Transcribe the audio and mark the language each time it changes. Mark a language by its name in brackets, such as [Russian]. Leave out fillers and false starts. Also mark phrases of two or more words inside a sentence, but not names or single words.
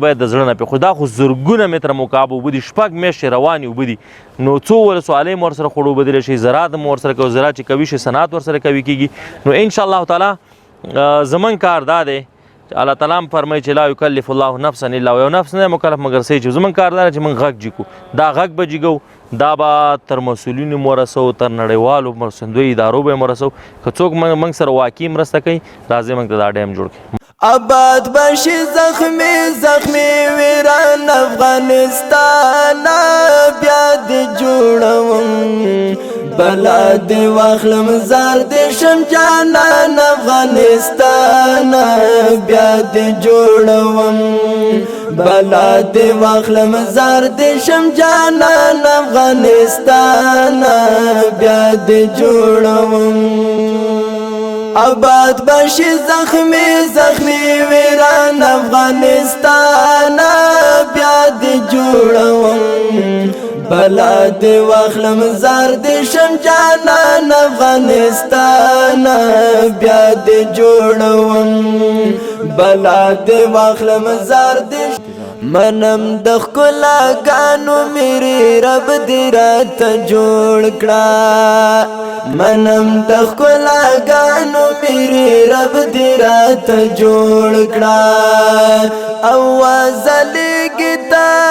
[Pashto] باید د زړه نه پرې خو دا خو زرګونه متره مکعب اوبه دي 6 میاشتې روانې اوبه دي نو څو ولسوالۍ مو ورسره خړوبېدلی شي زراعت مو ورسره کوي زراعت چې کوي شي صنعت ورسره کوي کېږي نو [Arabic] انشاءالله تعالی [Pashto] زموږ کار دا دی الله تعالی هم فرمایي چې [Arabic] لا یکلف الله نفسا الا [Pashto] یو نفس نه مکلف مګر صحیح چې زموږ کار دا دی چې موږ غږ جګو دا غږ به جګو دا به تر مسؤلینو مو رسوو تر نړیوالو مرستندویو ادارو به یې مو رسوو که څوک موږ سره واقعي مرسته کوي راځئ موږ ته دا ډیم جوړ کړي. [Persian] آباد باشی [Pashto] زخمی ویران افغانستان بیا دی جوړوم بلا دی واخلم زار دی شم جانان افغانستان بیا دی جوړوم بلا دی واخلم زار دی شم جانان افغانستان بیا دی جوړوم [Persian] آباد باشی [Pashto] زخمی ویران افغانستان بیا دی جوړوم بلا دی واخلم زار دی شم جانان افغانستان بیا دی جوړوم بلا دی واخلم زار دی منم د ښکلاګانو میرې رب دې راته جوړ کړه منم د ښکلاګانو میرې رب دې راته جوړ کړه اواز لګي تا